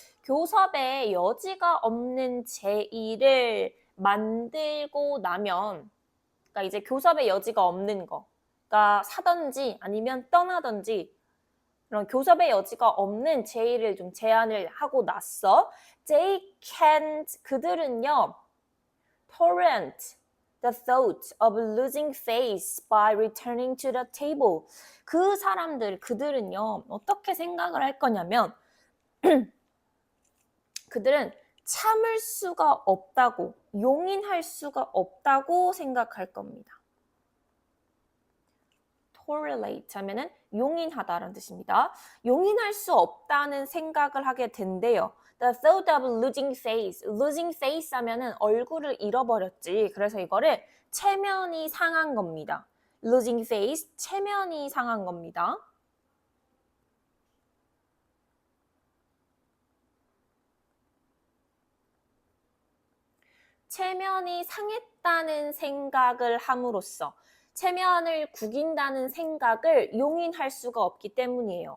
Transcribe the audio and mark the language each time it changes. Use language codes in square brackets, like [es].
[ko] 교섭의 여지가 없는 제의를 만들고 나면 그러니까 이제 교섭의 여지가 없는 거. 그러니까 사든지 아니면 떠나든지 그런 교섭의 여지가 없는 제의를 좀 제안을 하고 났어. [en] They can't [ko] 그들은요. [en] tolerate the thought of losing face by returning to the table. [ko] 그들은요, 어떻게 생각을 할 거냐면, 그들은 참을 수가 없다고, 용인할 수가 없다고 생각할 겁니다. tolerate 하면은 용인하다라는 뜻입니다. 용인할 수 없다는 생각을 하게 된대요. [en] The thought of losing face [ko] 하면은 얼굴을 잃어버렸지. 그래서 이거를 체면이 상한 겁니다. [en] losing face, [ko] 체면이 상한 겁니다. 체면이 상했다는 생각을 함으로써 체면을 구긴다는 생각을 용인할 수가 없기 때문이에요.